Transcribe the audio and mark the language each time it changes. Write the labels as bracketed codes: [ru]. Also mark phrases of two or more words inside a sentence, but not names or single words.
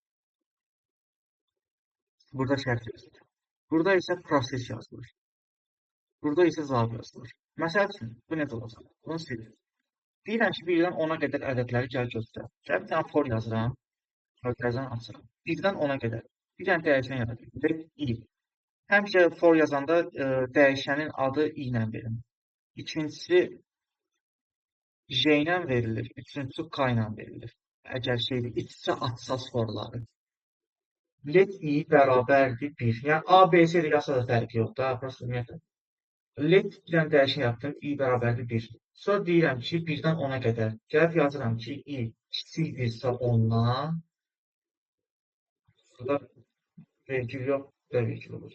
[az] Burada şərt yazılır. Burada isə proses yazılır. Burada isə cavab yazılır. Məsəl üçün, bu necə olacaq? Bunu silir. Deyirəm ki, 1-dən 10-a qədər ədədləri gəl göstər. Gəl bir dənə for yazıram. Mötərizəni açıram. 1-dən 10-a qədər. Bir dənə dəyişən yaradıram. [en] Let i. [az] Həmişə for yazanda dəyişənin adı i ilə verilir. İkincisi j ilə verilir. Üçüncüsü k ilə verilir. Əgər şeydir, iç-içə atsaz forları. [en] Let i [az] bərabərdir 1. Yəni A, B, C ilə yazsa da fərqi yoxdur. Prosta ümumiyyətlə. Let bir dənə dəyişən yapdım. I bərabərdir 1. Sonra deyirəm ki, 1-dən 10-a qədər. Gəlib yazıram ki, i kiçikdirsə 10-dan. Burada vergül yox, da vergül olur.